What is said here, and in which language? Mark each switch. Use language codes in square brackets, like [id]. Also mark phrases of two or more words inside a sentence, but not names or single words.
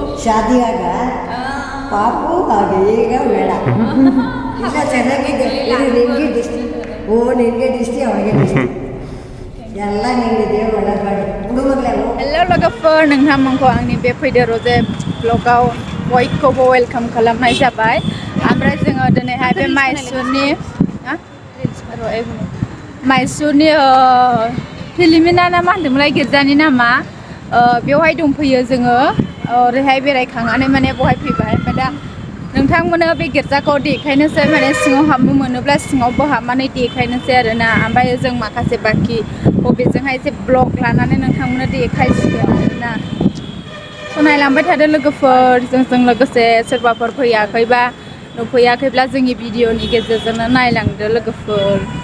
[kn] ಶಾದಿಯಾಗ ಪಾಪು ಆಗೆ ಬೇಡ ಈಗ ಚೆನ್ನಾಗಿ ನಿನಗೆ ದಿಷ್ಟಿ ನಿನಗೆ ದಿಷ್ಟಿ ಅವನಿಗೆ ದಿಷ್ಟಿ ಎಲ್ಲ ನಿನಗೆ ದೇವರು ಒಳ್ಳೇದು ಮಾಡಿ ಹುಡುಗರು [brx] हेल' लोगोफोर नोंथांमोनखौ आंनि बे फैदो रजे ब्लगाव बयखौबो वेलकाम खालामनाय जाबाय ओमफ्राय जोङो दिनैहाय बे माइसुरनि फिलिमिना ना मा होनदोंमोनलाय गिर्जानि नामा बेवहाय दंफैयो जोङो ओरैहाय बेरायखांनानै माने बहाय फैबाय ओमफ्राय दा नोंथांमोननो बे गिर्जाखौ देखायनोसै माने सिङाव हाबनो मोनोब्ला सिङावबो हाबनानै देखायनोसै आरोना ओमफ्राय जों माखासे बाखि बबेजोंहाय एसे ब्लग लानानै नोंथांमोननो देखायसिगोन आरोना नायलांबाय थादो लोगोफोर जोंजों लोगोसे सोरबाफोर फैयाखैबा नुफैयाखैब्ला जोंनि भिडिअनि गेजेरजोंनो नायलांदो लोगोफोर